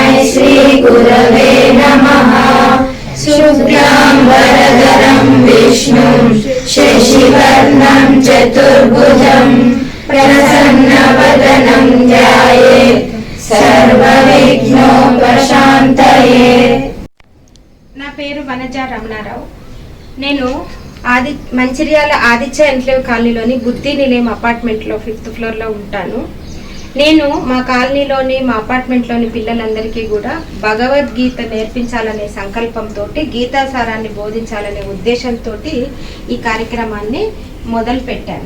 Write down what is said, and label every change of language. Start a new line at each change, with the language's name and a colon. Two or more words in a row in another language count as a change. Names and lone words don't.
Sanskrit: श्रीगुरवे नमः। शुक्लाम्बरधरं विष्णुं शशिवर्णं चतुर्भुजं प्रसन्नवदनं ध्यायेत् सर्वविघ्नोपशान्तये।
Telugu: నా పేరు వనజ రమణారావు. నేను మంచిర్యాల ఆదిత్య ఎన్క్లేవ్ కాలనీలోని బుద్ధి నిలయం అపార్ట్మెంట్లో 5th ఫ్లోర్లో ఉంటాను. నేను మా కాలనీలోని మా అపార్ట్మెంట్లోని పిల్లలందరికీ కూడా భగవద్గీత నేర్పించాలనే సంకల్పంతో, గీతాసారాన్ని బోధించాలనే ఉద్దేశంతో ఈ కార్యక్రమాన్ని మొదలు పెట్టాను.